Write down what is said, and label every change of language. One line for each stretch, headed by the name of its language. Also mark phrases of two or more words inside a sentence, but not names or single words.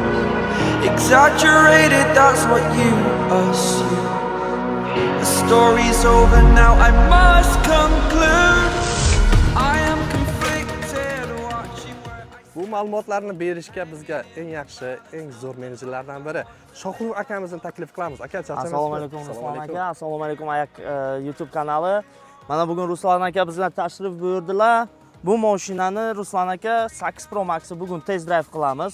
English: Exaggerated, that's what you assume. The story's over now, I must conclude. I am conflicted, watching where I...
Uzbek: Bu ma'lumotlarni berishga bizga eng yaxshi, eng zo'r menejerlardan biri Shohruh akamizni taklif qilamiz. Aka, charchamaysiz? Assalomu alaykum Ruslan aka. Assalomu alaykum Ayak YouTube kanali. Mana bugun Ruslan aka bizlar tashrif buyurdilar. Bu mashinani Ruslan aka 8 Pro Max bugun
English: test drive
Uzbek: qilamiz.